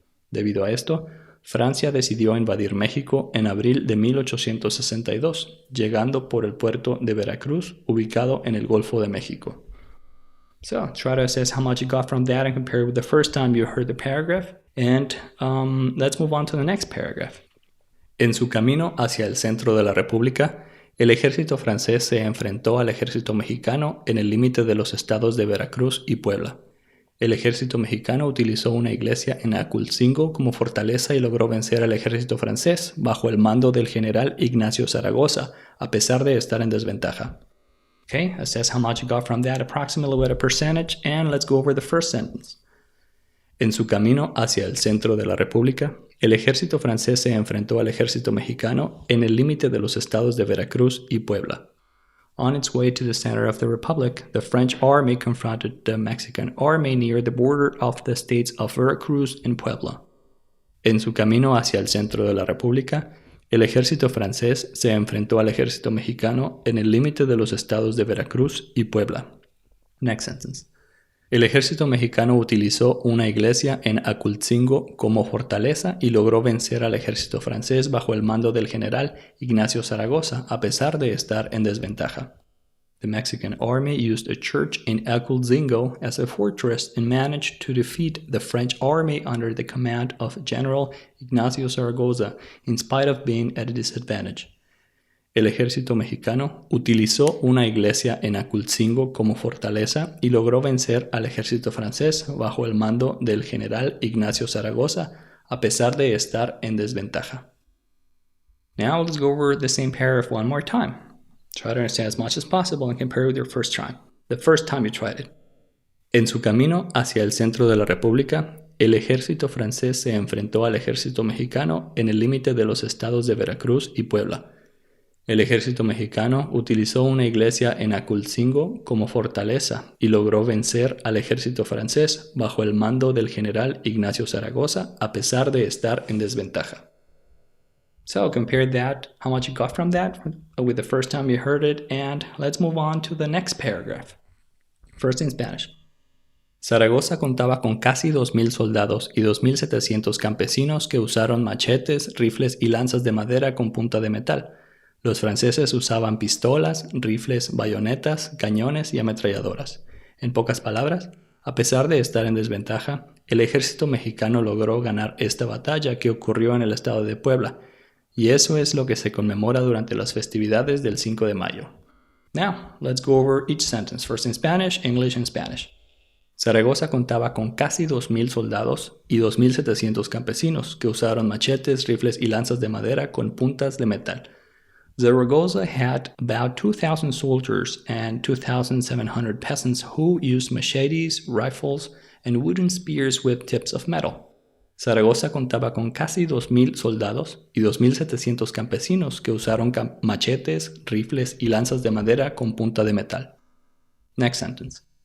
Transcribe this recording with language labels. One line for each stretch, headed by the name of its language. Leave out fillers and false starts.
Spanish: Debido a esto, Francia decidió invadir México en abril de 1862, llegando por el puerto de Veracruz, ubicado en el Golfo de México.
English: So, try to assess how much you got from that and compare it with the first time you heard the paragraph. And let's move on to the next paragraph.
Spanish: En su camino hacia el centro de la República, el ejército francés se enfrentó al ejército mexicano en el límite de los estados de Veracruz y Puebla. El ejército mexicano utilizó una iglesia en Aculcingo como fortaleza y logró vencer al ejército francés bajo el mando del general Ignacio Zaragoza, a pesar de estar en desventaja.
English: Okay, assess how much you got from that approximately with a percentage, and let's go over the first sentence.
Spanish: En su camino hacia el centro de la República, el ejército francés se enfrentó al ejército mexicano en el límite de los estados de Veracruz y Puebla.
English: On its way to the center of the Republic, the French army confronted the Mexican army near the border of the states of Veracruz and Puebla.
Spanish: En su camino hacia el centro de la República, el ejército francés se enfrentó al ejército mexicano en el límite de los estados de Veracruz y Puebla.
English: Next sentence.
Spanish: El ejército mexicano utilizó una iglesia en Aculcingo como fortaleza y logró vencer al ejército francés bajo el mando del general Ignacio Zaragoza, a pesar de estar en desventaja.
English: The Mexican army used a church in Aculcingo as a fortress and managed to defeat the French army under the command of General Ignacio Zaragoza, in spite of being at a disadvantage.
Spanish: El ejército mexicano utilizó una iglesia en Aculcingo como fortaleza y logró vencer al ejército francés bajo el mando del general Ignacio Zaragoza, a pesar de estar en desventaja.
English: Now let's go over the same paragraph one more time. Try to understand as much as possible and compare it with your first time. The first time you tried it.
Spanish: En su camino hacia el centro de la República, el ejército francés se enfrentó al ejército mexicano en el límite de los estados de Veracruz y Puebla. El ejército mexicano utilizó una iglesia en Aculcingo como fortaleza y logró vencer al ejército francés bajo el mando del general Ignacio Zaragoza, a pesar de estar en desventaja.
English: So compare that, how much you got from that with the first time you heard it, and let's move on to the next paragraph. First in Spanish.
Spanish: Zaragoza contaba con casi 2,000 soldados y 2,700 campesinos que usaron machetes, rifles y lanzas de madera con punta de metal. Los franceses usaban pistolas, rifles, bayonetas, cañones y ametralladoras. En pocas palabras, a pesar de estar en desventaja, el ejército mexicano logró ganar esta batalla que ocurrió en el estado de Puebla, y eso es lo que se conmemora durante las festividades del 5 de mayo.
English: Now, let's go over each sentence, first in Spanish, English, and Spanish.
Spanish: Zaragoza contaba con casi 2.000 soldados y 2.700 campesinos que usaron machetes, rifles y lanzas de madera con puntas de metal.
English: Zaragoza had about 2,000 soldiers and 2,700 peasants who used machetes, rifles, and wooden spears with tips of metal.
Spanish: Zaragoza contaba con casi 2.000 soldados y 2.700 campesinos que usaron machetes, rifles y lanzas de madera con punta de metal.
English: Next sentence.